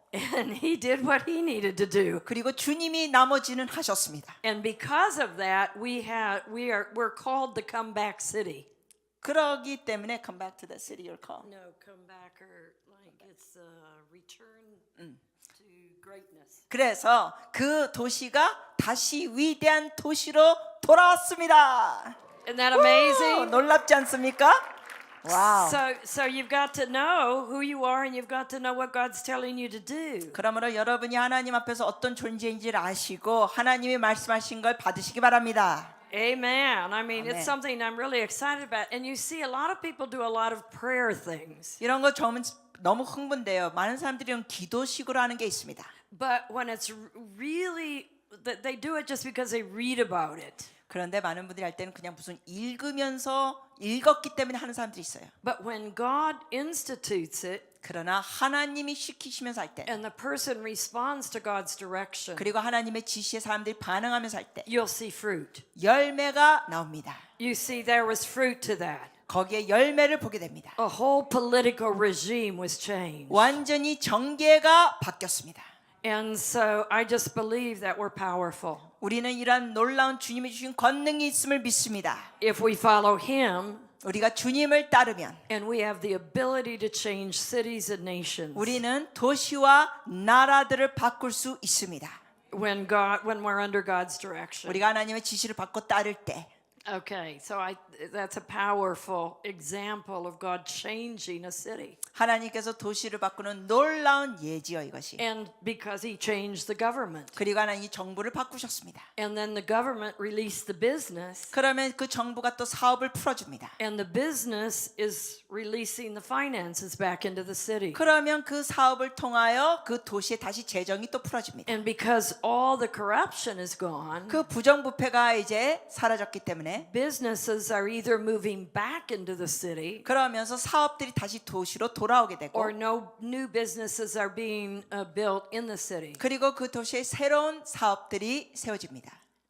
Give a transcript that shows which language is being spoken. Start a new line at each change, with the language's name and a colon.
English: and He did what He needed to do.
Korean: 그리고 주님이 나머지는 하셨습니다.
English: And because of that, we're called the comeback city.
Korean: 그러기 때문에
English: come back to the city you're called. No, comebacker, like it's a return to greatness.
Korean: 그래서 그 도시가 다시 위대한 도시로 돌아왔습니다.
English: Isn't that amazing?
Korean: 놀랍지 않습니까? 와우.
English: So you've got to know who you are, and you've got to know what God's telling you to do.
Korean: 그러므로 여러분이 하나님 앞에서 어떤 존재인지를 아시고 하나님이 말씀하신 걸 받으시기 바랍니다.
English: Amen. I mean, Amen. it's something I'm really excited about. And you see, a lot of people do a lot of prayer things.
Korean: 이런 거 저는 너무 흥분돼요. 많은 사람들이 이런 기도식으로 하는 게 있습니다.
English: But when it's really, they do it just because they read about it.
Korean: 그런데 많은 분들이 할 때는 그냥 무슨 읽으면서 읽었기 때문에 하는 사람들이 있어요.
English: But when God institutes it,
Korean: 그러나 하나님이 시키시면서 할 때,
English: and the person responds to God's direction,
Korean: 그리고 하나님의 지시에 사람들이 반응하면서 할 때
English: you'll see fruit.
Korean: 열매가 나옵니다.
English: You see, there was fruit to that.
Korean: 거기에 열매를 보게 됩니다.
English: A whole political regime was changed.
Korean: 완전히 정계가 바뀌었습니다.
English: And so I just believe that we're powerful.
Korean: 우리는 이러한 놀라운 주님이 주신 권능이 있음을 믿습니다.
English: If we follow Him,
Korean: 우리가 주님을 따르면
English: and we have the ability to change cities and nations.
Korean: 우리는 도시와 나라들을 바꿀 수 있습니다.
English: When we're under God's direction.
Korean: 우리가 하나님의 지시를 받고 따를 때
English: Okay, so that's a powerful example of God changing a city.
Korean: 하나님께서 도시를 바꾸는 놀라운 예지요 이것이.
English: And because He changed the government.
Korean: 그리고 하나님이 정부를 바꾸셨습니다.
English: And then the government released the business.
Korean: 그러면 그 정부가 또 사업을 풀어줍니다.
English: And the business is releasing the finances back into the city.
Korean: 그러면 그 사업을 통하여 그 도시에 다시 재정이 또 풀어집니다.
English: And because all the corruption is gone,
Korean: 그 부정부패가 이제 사라졌기 때문에
English: businesses are either moving back into the city
Korean: 그러면서 사업들이 다시 도시로 돌아오게 되고
English: or no new businesses are being built in the city.
Korean: 그리고 그 도시에 새로운 사업들이 세워집니다.